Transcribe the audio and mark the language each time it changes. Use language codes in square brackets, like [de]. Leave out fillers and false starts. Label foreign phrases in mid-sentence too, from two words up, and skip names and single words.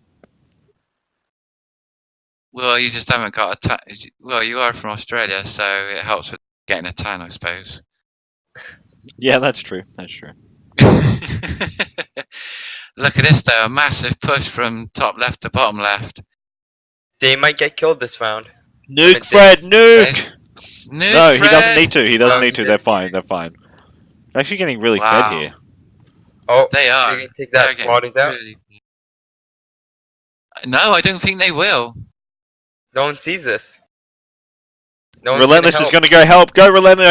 [en] Well, you just haven't got a tan. Well, you are from Australia, so it helps with getting a tan, I suppose. Yeah, that's true. That's true. Look at this though, a massive push from top left to bottom left. They might get killed this round. Nuke Fred, nuke! Nuke No, he doesn't Fred! need to. He doesn't Oh, need he to. did. They're fine. They're fine. They're actually getting really fed Wow. here. Oh, They are. they're gonna take They're that. getting Water's out. really... No, I don't think they will. No one sees this. No one's Relentless is help. going to go help. Go Relentless.